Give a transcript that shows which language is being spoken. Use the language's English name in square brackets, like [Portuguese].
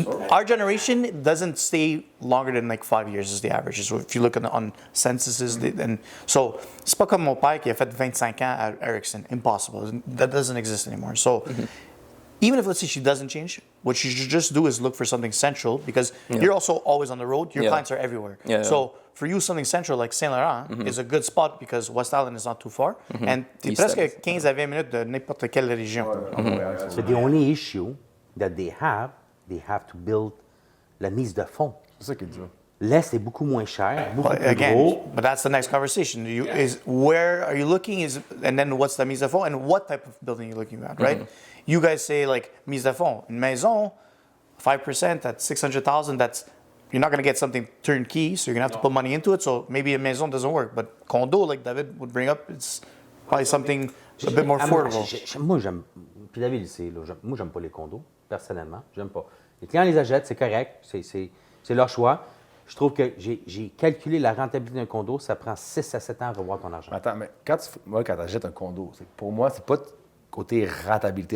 [English] Our generation doesn't stay longer than like 5 years is the average. So if you look on censuses, and so [French] c'est pas comme mon père qui a fait 25 ans à Ericsson. Impossible. [English] That doesn't exist anymore. So. Even if, let's say, she doesn't change, what she should just do is look for something central because you're also always on the road. Your clients are everywhere. So for you, something central like Saint Laurent is a good spot because West Island is not too far. [French] And t'es presque 15 à 20 minutes de n'importe quelle région. [English] But the only issue that they have to build la mise de fond. [French] C'est ça qui est dur. L'Est est beaucoup moins cher, beaucoup plus [English] Again, [French] gros. [English] but that's the next conversation. Is where are you looking? And then what's the mise à fond? And what type of building you're looking at, right? You guys say like mise à fond. [French] Une maison, 5% at 600,000. [English] You're not going to get something turnkey, so you're going to have to put money into it. So maybe a maison doesn't work. But condo, like David would bring up, it's probably something a bit more affordable. [French] Moi, j'aime. Puis David, le sait, là, moi, j'aime pas les condos, personnellement. J'aime pas. Les clients les achètent, c'est correct, c'est leur choix. Je trouve que j'ai calculé la rentabilité d'un condo, ça prend 6 à 7 ans à revoir ton argent. Attends, mais quand tu achètes un condo, pour moi, c'est pas côté rentabilité.